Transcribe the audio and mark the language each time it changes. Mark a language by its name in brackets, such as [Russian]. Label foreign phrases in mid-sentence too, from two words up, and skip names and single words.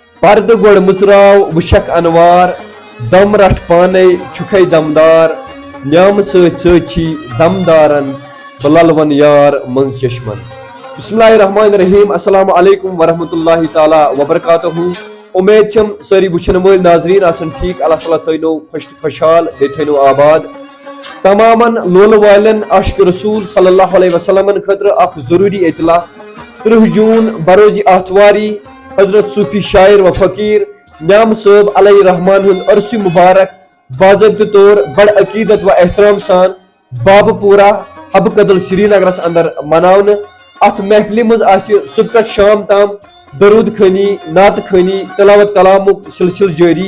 [Kashmiri] پرد گوڑ مژراو وشک انوار دم رٹ پانے چھکے دمدار نعم سۭتۍ سۭتۍ چھی دمدارن بللون یار من چشمن. [Arabic] بسم اللہ الرحمن الرحیم. السلام علیکم ورحمۃ اللہ تعالی وبرکاتہ. [Kashmiri] امید چھم ساری وچھن وٲلۍ ناظریٖن آسن ٹھیک. اللہ تعالیٰ تھٲینو خوشحال بیٚیہِ تھٲینو آباد. تمامن لولہٕ والٮ۪ن عاشق رسول [Arabic] صلی اللہ علیہ وسلم [Kashmiri] خٲطرٕ اکھ ضروٗری اطلاع. 30 جوٗن بروزِ آتھواری حضرت صوفی شاعر و فقیر نعم صٲب [Arabic] علیہ رحمان [Kashmiri] ہُنٛد عرسِ مبارک باضٲبطہٕ طور بڑ عقیدت و احترام سان بابہٕ پورہ حبہٕ کدل سری نگرس اندر مناونہٕ. اتھ محفلہِ منٛز آسہِ صبح پٮ۪ٹھ شام تام درود خٲنی نعت خٲنی تلاوت کلامُک سلسلہٕ جٲری.